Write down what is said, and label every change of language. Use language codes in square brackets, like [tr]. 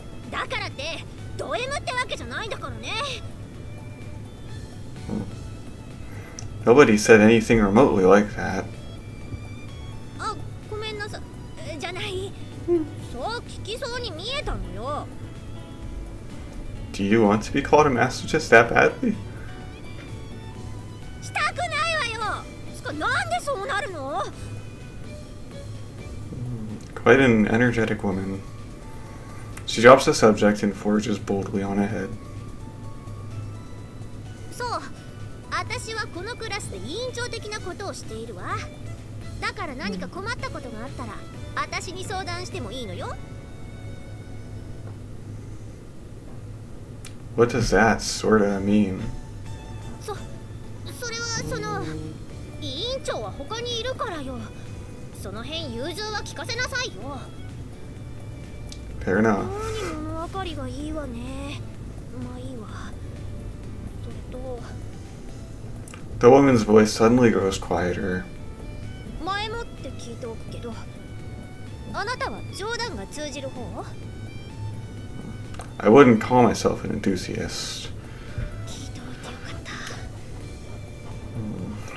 [ja] だからってド M ってわけじゃないんだからね。 [en] Nobody said anything remotely like that. [ja] あ、ごめんなさい。じゃない、そう聞きそうに見えたのよ。 [en] Do you want to be called a masochist that badly? [ja] したくないわよ。つかなんでそうなるの？ [en] Quite an energetic woman. She drops the subject and forges boldly on ahead. [ja] そう、私はこのクラスで委員長的なことをしているわ。だから何か困ったことがあったら私に相談してもいいのよ。 [en] What does that sorta mean? [ja] それはその委員長は他にいるからよ。その辺融通は聞かせなさいよ。 [en] Fair enough. [ja] 何物分かりがいいわね。まあいいわ。それと [en] The woman's voice suddenly grows quieter. [ja] 前もって聞いておくけど、あなたは冗談が通じる方？ [en] I wouldn't call myself an enthusiast. [ja] 聞いておいてよかった。